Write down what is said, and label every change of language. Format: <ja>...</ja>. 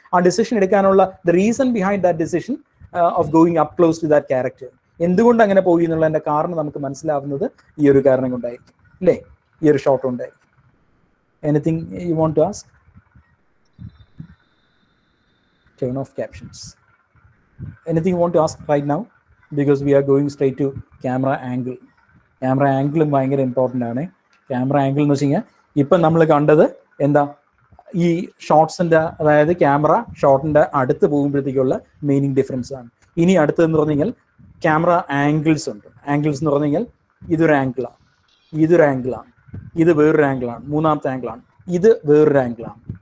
<en>Our decision</en> <ml>എടുക്കാനുള്ള</ml> <en>the reason behind that decision of going up close to that character.</en> <ml>എന്തുകൊണ്ട് അങ്ങനെ പോയി എന്നുള്ളതിന്റെ കാരണം നമുക്ക് മനസ്സിലാവുന്നത് ഈ ഒരു കാരണം കൊണ്ടായിരിക്കും അല്ലേ? ഈ ഒരു ഷോട്ട് കൊണ്ടായിരിക്കും.</ml> <en>Anything you want to ask? Turn off captions. Anything you want to ask right now? Because we are going straight to camera angle.</en> <ml>Camera angle ഭയങ്കര ഇമ്പോർട്ടൻ്റ് ആണ്. ക്യാമറ ആംഗിൾ എന്ന് വെച്ച് കഴിഞ്ഞാൽ ഇപ്പം നമ്മൾ കണ്ടത് എന്താ, ഈ ഷോട്ട്സിൻ്റെ, അതായത് ക്യാമറ ഷോട്ടിൻ്റെ അടുത്ത് പോകുമ്പോഴത്തേക്കുള്ള മീനിങ് ഡിഫറൻസ് ആണ്. ഇനി അടുത്തതെന്ന് പറഞ്ഞു കഴിഞ്ഞാൽ ക്യാമറ ആംഗിൾസ് ഉണ്ട്. ആംഗിൾസ് എന്ന് പറഞ്ഞു കഴിഞ്ഞാൽ ഇതൊരു ആംഗിളാണ്, ഇതൊരു ആംഗിളാണ്, ഇത് വേറൊരു ആംഗിളാണ്, മൂന്നാമത്തെ ആംഗിളാണ്, ഇത് വേറൊരു ആംഗിളാണ്.</ml>